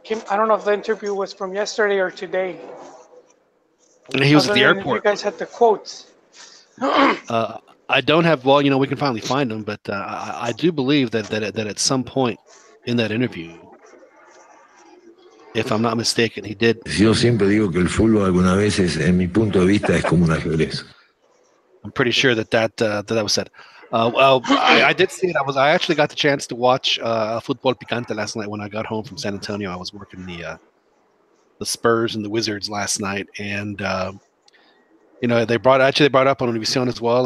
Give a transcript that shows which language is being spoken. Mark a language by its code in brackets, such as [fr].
[en] I don't know if the interview was from yesterday or today. And he was at the airport. You guys had the quotes. I don't have. Well, we can finally find them, but I do believe that at some point in that interview, if I'm not mistaken, he did. [es] Yo siempre digo que el fútbol algunas veces, en mi punto de vista, es como un ajedrez. [en] I'm pretty sure that was said. Well, I did see it. I actually got the chance to watch Fútbol Picante last night when I got home from San Antonio. I was working the Spurs and the Wizards last night, and they brought up on Univision as well.